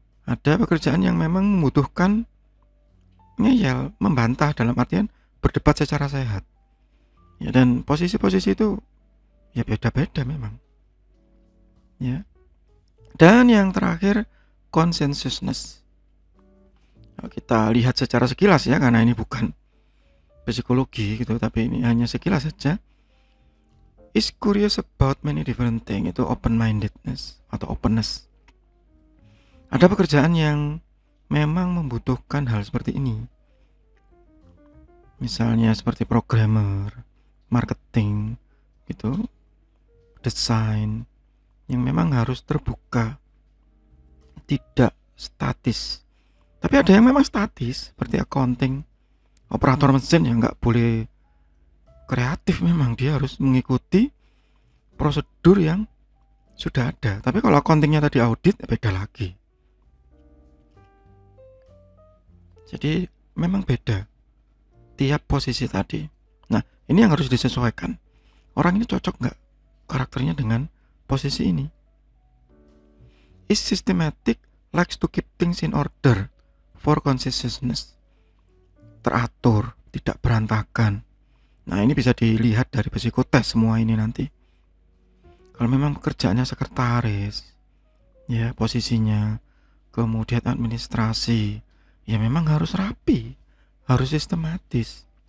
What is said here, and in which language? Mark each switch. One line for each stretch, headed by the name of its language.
Indonesian: Ada pekerjaan yang memang membutuhkan ngeyel, membantah dalam artian berdebat secara sehat ya, dan posisi-posisi itu ya beda-beda memang ya. Dan yang terakhir, consensusness. Nah, kita lihat secara sekilas ya, karena ini bukan psikologi gitu, tapi ini hanya sekilas saja.
English: Is curious about many different things,
Indonesian: itu
English: open-mindedness atau openness.
Indonesian: Ada pekerjaan yang memang membutuhkan hal seperti ini. Misalnya seperti programmer, marketing gitu, desain, yang memang harus terbuka, tidak statis. Tapi ada yang memang statis, seperti accounting, operator mesin yang nggak boleh kreatif, memang dia harus mengikuti prosedur yang sudah ada. Tapi kalau accountingnya tadi audit, beda lagi. Jadi memang beda tiap posisi tadi. Nah, ini yang harus disesuaikan. Orang ini cocok nggak karakternya dengan posisi ini?
English: Is systematic, likes to keep things in order for consistency.
Indonesian: Teratur, tidak berantakan. Nah, ini bisa dilihat dari psikotes semua ini nanti. Kalau memang pekerjaannya sekretaris, ya posisinya, kemudian administrasi, ya memang harus rapi, harus sistematis.